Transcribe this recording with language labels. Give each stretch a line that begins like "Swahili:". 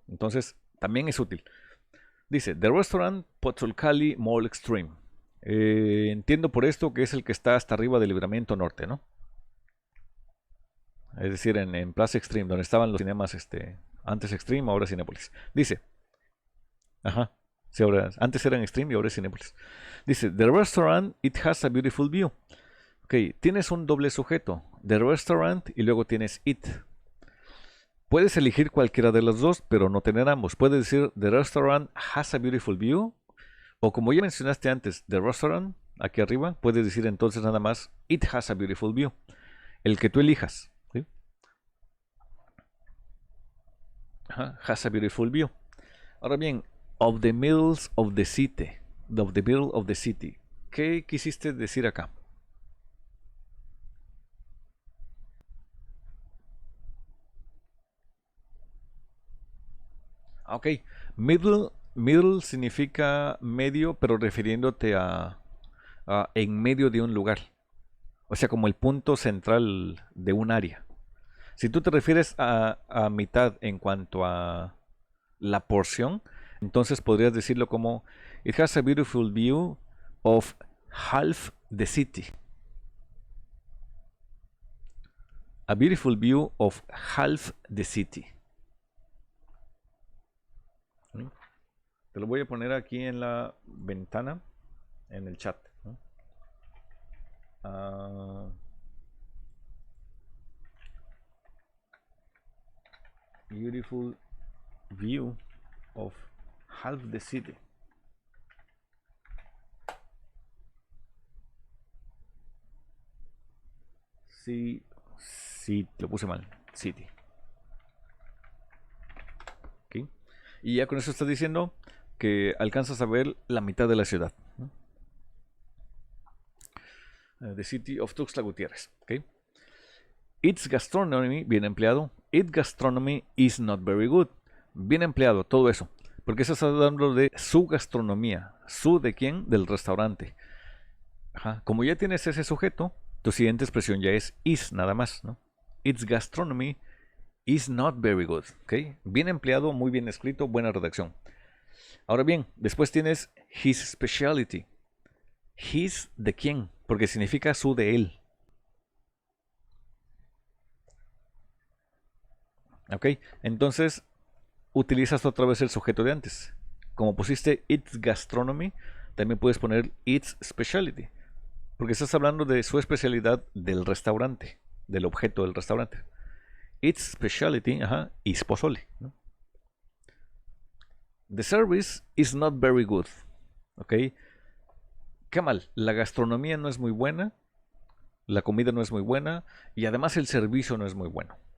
Spanish: Entonces, también es útil. Dice, The Restaurant Potzolcali Mall Extreme. Entiendo por esto que es el que está hasta arriba del Libramiento Norte, ¿no? Es decir, en Plaza Extreme, donde estaban los cinemas, antes Extreme, ahora Cinépolis. Dice, ajá, sí, ahora, antes eran Extreme y ahora es Cinépolis.
English: Dice, The Restaurant, it has a beautiful view.
Spanish: Ok, tienes un doble sujeto, The Restaurant y luego tienes it. Puedes elegir cualquiera de los dos, pero no tener ambos. Puedes decir,
English: The Restaurant has a beautiful view.
Spanish: O como ya mencionaste antes, The Restaurant, aquí arriba, puedes decir entonces nada más,
English: It has a beautiful view.
Spanish: El que tú elijas. ¿Sí?
English: Ajá, has a beautiful view.
Spanish: Ahora bien,
English: of the middles of the city. Of the middle of the city.
Spanish: ¿Qué quisiste decir acá? Ok, middle significa medio, pero refiriéndote a en medio de un lugar. O sea, como el punto central de un área. Si tú te refieres a mitad en cuanto a la porción, entonces podrías decirlo como
English: It has a beautiful view of half the city. A beautiful view of half the city. ¿Mm?
Spanish: Te lo voy a poner aquí en la ventana, en el chat. ¿No?
English: Uh, Beautiful view of half the city.
Spanish: Sí, sí, lo puse mal. City.
English: ¿Okay?
Spanish: Y ya con eso estás diciendo que alcanzas a ver la mitad de la ciudad. ¿No?
English: The City of Tuxtla Gutiérrez. ¿Okay? Its gastronomy,
Spanish: bien empleado.
English: Its gastronomy is not very good.
Spanish: Bien empleado, todo eso. Porque estás hablando de su gastronomía. ¿Su de quién? Del restaurante. Ajá. Como ya tienes ese sujeto, tu siguiente expresión ya es is, nada más, ¿no?
English: Its gastronomy is not very good. ¿Okay?
Spanish: Bien empleado, muy bien escrito, buena redacción. Ahora bien, después tienes
English: his specialty.
Spanish: His de quién, porque significa su de él. ¿Ok? Entonces, utilizas otra vez el sujeto de antes. Como pusiste
English: its gastronomy,
Spanish: también puedes poner
English: its specialty.
Spanish: Porque estás hablando de su especialidad del restaurante, del objeto del restaurante.
English: Its specialty, ajá, is pozole. ¿No? The service is not very good. ¿Ok?
Spanish: Qué mal, la gastronomía no es muy buena, la comida no es muy buena y además el servicio no es muy bueno.